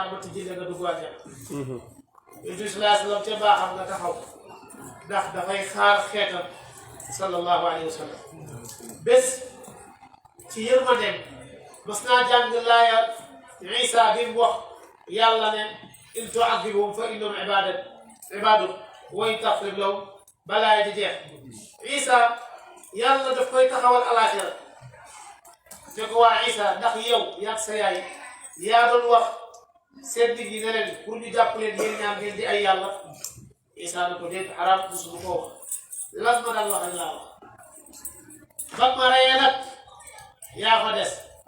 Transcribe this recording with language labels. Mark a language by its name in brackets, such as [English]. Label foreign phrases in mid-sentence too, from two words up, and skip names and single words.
[Wolof] ma tijji nga dugg àjjana yonent bi [Arabic] صلى الله عليه وسلم [Wolof] ca baaxam nga taxaw ndax dafay xaar xeetam [Arabic] صلى الله عليه وسلم [Wolof] bés ci yërmandeem mas naa jàng laaya Isa bi mu wax yàlla ne [Arabic] إن تعذبهم فإنهم عبادك وإن تغفر [Wolof] lahum balaa di jeex Isa yàlla daf koy taxawal alaaxira te ko waa Isa ndax yow yaag sa yaay yaa doon wax seen nit yi ne leen pour ñu jàpp leen yéen ñaar ngeen di ay yàlla Isa na ko dégg xaraam musu ko wax lan ma daan wax laa wax ba ma reyee nag yaa fa des